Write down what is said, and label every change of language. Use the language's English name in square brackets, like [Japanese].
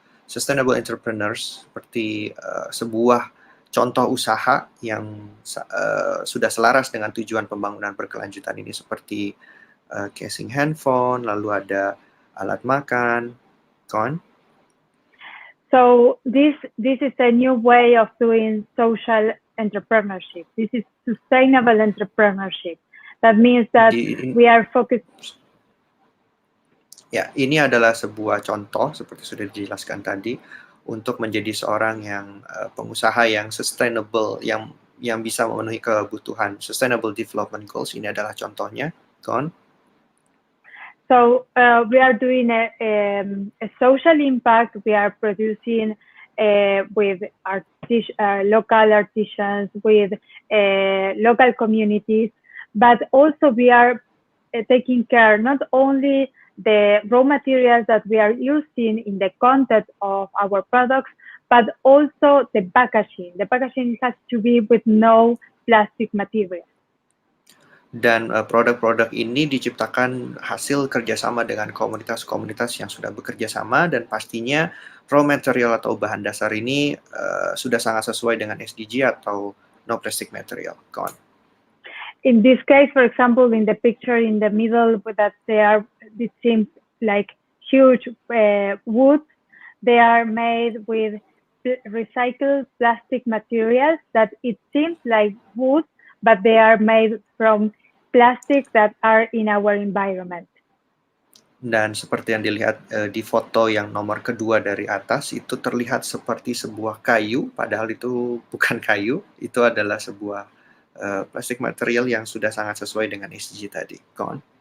[English] sustainable entrepreneurs [Indonesian] seperti sebuah contoh usaha yang sudah selaras dengan tujuan pembangunan berkelanjutan ini seperti casing handphone, lalu ada alat makan, kawan. [English] So this is a new way of doing social entrepreneurship. This is sustainable entrepreneurship. That means that we are focused. [Indonesian] Ya, ini adalah sebuah contoh seperti sudah dijelaskan tadi untuk menjadi seorang yang pengusaha yang sustainable, yang bisa memenuhi kebutuhan [English] sustainable development goals. [Indonesian] Ini adalah contohnya, kawan. [English] So we are doing a social impact. We are producing with local artisans, with local communities, but also we are taking care not only the raw materials that we are using in the content of our products, but also the packaging. The packaging has to be with no plastic material. [Indonesian] Dan produk-produk ini diciptakan hasil kerjasama dengan komunitas-komunitas yang sudah bekerja sama, dan pastinya [English] raw material [Indonesian] atau bahan dasar ini sudah sangat sesuai dengan SDG atau [English] no plastic material, [Indonesian] kawan. [English] In this case, for example, in the picture in the middle, that it seems like huge wood. They are made with recycled plastic materials that it seems like wood, but they are made from plastic that are in our environment. [Indonesian] Dan seperti yang dilihat di foto yang nomor kedua dari atas, itu terlihat seperti sebuah kayu, padahal itu bukan kayu, itu adalah sebuah [English] plastic material [Indonesian] yang sudah sangat sesuai dengan SDG tadi, kawan.